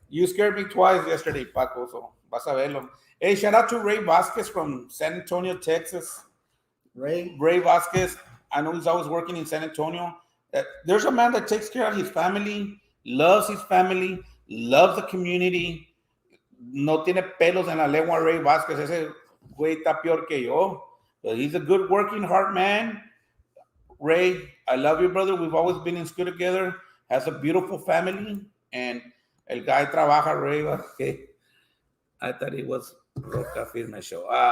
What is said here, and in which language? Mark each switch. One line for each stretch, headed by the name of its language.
English: You scared me twice yesterday, Paco, so
Spanish: vas a verlo.
English: Hey, shout out to Ray Vasquez from San Antonio, Texas. Ray Vasquez. I know he's always working in San Antonio. There's a man that takes care of his family, loves the community.
Spanish: No tiene pelos en la lengua, Ray Vasquez. Ese güey está peor que yo.
English: But he's a good working, hard man. Ray, I love you, brother. We've always been in school together. Has a beautiful family. And el guy trabaja, Ray Vasquez. I thought it was Roca Firme Show.